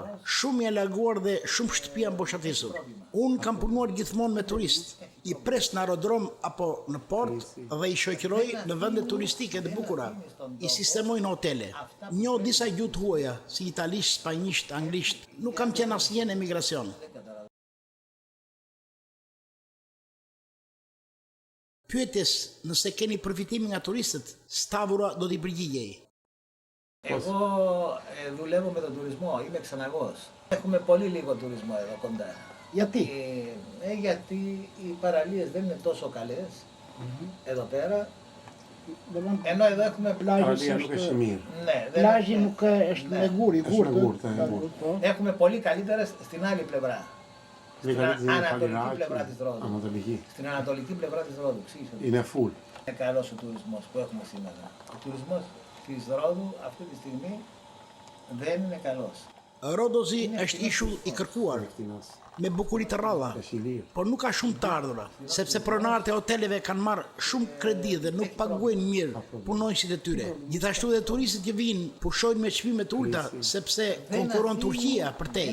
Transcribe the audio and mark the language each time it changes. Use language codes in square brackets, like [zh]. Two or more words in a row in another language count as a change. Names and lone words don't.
[sq] Shumë janë larguar dhe shumë shtëpi janë boshatisur. Unë kam punuar gjithmonë me turist, i pres në aerodrom apo në port dhe i shoqëroj në vende turistike të bukura, i sistemoj në hotele. Njoh disa gjuhë të huaja, si italisht, spanjisht, anglisht. Nuk kam qenë asnjë në emigracion. Pyetjes nëse keni përfitimi nga turistët, Stavroa do t'i përgjigjej. [el] Εγώ δουλεύω με τον τουρισμό, είμαι ξεναγός. Έχουμε πολύ λίγο τουρισμό εδώ κοντά. Γιατί? Γιατί οι παραλίες δεν είναι τόσο καλές εδώ πέρα Ενώ εδώ έχουμε [sq] Αλία nuk është mirë. [el] Ναι, δεν [sq] Plazhi nuk është me gur, i Është me gurt. gurtë, Po. [el] Έχουμε πολύ καλύτερες στην άλλη πλευρά. Στην ανατολική Iraq, πλευρά της Ρόδου. Ανατολική. Στην ανατολική πλευρά της Ρόδου. Ξέρεις ότι Είναι full. είναι καλός ο τουρισμός που έχουμε σήμερα. Ο τουρισμός της Ρόδου αυτή τη στιγμή δεν είναι καλός. [sq] Rodozi është ishull i kërkuar, me bukuri të rralla, Është i lirë. por nuk ka shumë të ardhura, sepse pronarët e hoteleve kanë marrë shumë kredi dhe nuk paguajnë mirë punonjësit e tyre. Gjithashtu dhe turistët që vinë pushojnë me çmime të ulta sepse konkuron Turqia për tej.